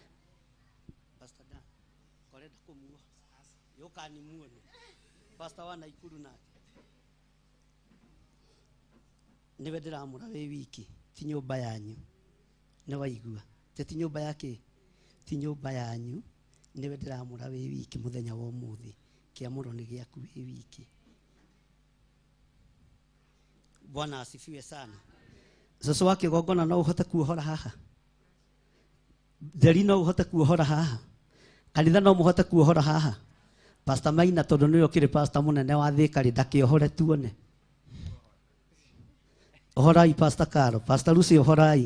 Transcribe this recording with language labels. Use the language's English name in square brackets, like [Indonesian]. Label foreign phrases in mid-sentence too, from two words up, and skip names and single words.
[Kikuyu] Pastor wa Naikuru nake niwe ndiramũra wĩ wiki, ti nyũmba yanyu. Nĩ waigua ti nyũmba yake, ti nyũmba yanyu. Niwe ndiramũra wĩ wiki mũthenya wa ũmũthĩ, kĩamũro nĩ gĩaku wĩ wiki. [Swahili] Bwana asifiwe sana. [Kikuyu] Sasa wake gongona no uhote kuohora haha, Nderi no uhote kuohora haha, kanitha no muhote kuohora haha. Pastor Maina tondu niwe ukiri pastor munene wa Thika ri ndakiohore tuone. Ohorai Pastor Karo, Pastor Lucy ohorai.